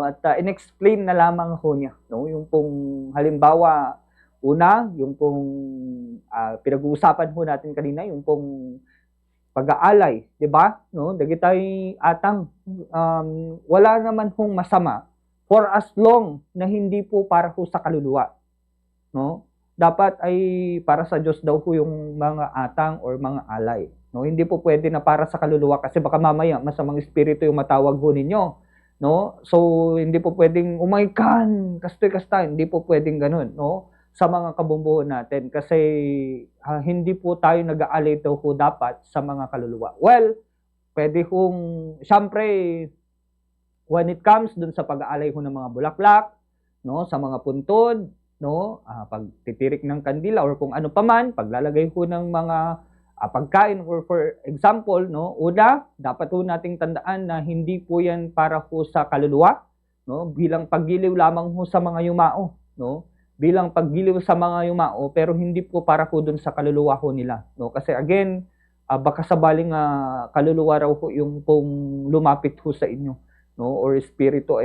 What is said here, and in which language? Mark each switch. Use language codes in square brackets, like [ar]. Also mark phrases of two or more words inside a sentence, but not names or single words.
[tl] At in-explain na lamang ho niya, no? Yung pong halimbawa, una, yung pong pinag-uusapan ho natin kanina, yung pong pag-aalay, 'di ba? No, [ilo] dagitay atang [tl] wala naman hong masama [en] for as long [tl] na hindi po para ho sa kaluluwa, no? Dapat ay para sa Diyos daw ho yung mga atang or mga alay, no? Hindi po pwede na para sa kaluluwa kasi baka mamaya masamang espiritu yung matawag ho ninyo, no? So hindi po pwedeng umaikan, kastoy-kasta, hindi po pwedeng ganun, no? Sa mga kabumbuhan natin kasi hindi po tayo nag-aalay daw ho dapat sa mga kaluluwa. Well, pwede hong, syempre, [en] when it comes [tl] dun sa pag-aalay ho ng mga bulaklak, no, sa mga puntod, no, pagtitirik ng kandila or kung ano paman, paglalagay ho ng mga pagkain or [en] for example, [tl] no, una, dapat ho nating tandaan na hindi po yan para ho sa kaluluwa, no, bilang paggiliw lamang ho sa mga yumao, no, bilang paggiliw sa mga yumao pero hindi po para po dun sa kaluluwa ho nila, no, kasi again baka sabaling kaluluwa raw ho yung pong lumapit ho sa inyo, no, or espiritu.